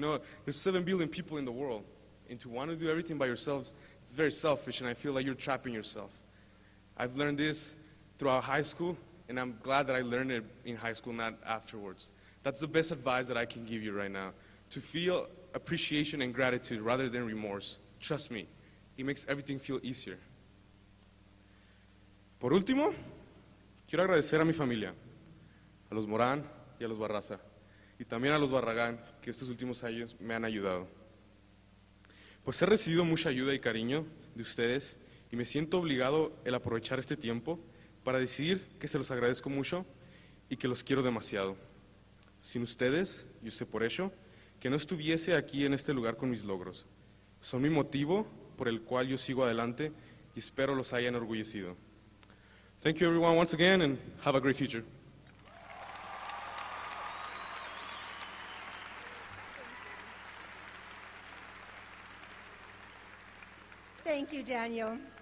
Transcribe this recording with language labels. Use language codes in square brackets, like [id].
[en] You know, there's 7 billion people in the world, and to want to do everything by yourselves, it's very selfish, and I feel like you're trapping yourself. I've learned this throughout high school, and I'm glad that I learned it in high school, not afterwards. That's the best advice that I can give you right now, to feel appreciation and gratitude rather than remorse. Trust me, it makes everything feel easier. [es] Por último, quiero agradecer a mi familia, a los Morán y a los Barraza, y también a los Barragán, que estos últimos años me han ayudado. Pues he recibido mucha ayuda y cariño de ustedes, y me siento obligado el aprovechar este tiempo para decir que se los agradezco mucho y que los quiero demasiado. Sin ustedes, yo sé por ello, que no estuviese aquí en este lugar con mis logros. Son mi motivo por el cual yo sigo adelante y espero los haya enorgullecido. [en] Thank you everyone once again, and have a great future. Thank you, Daniel.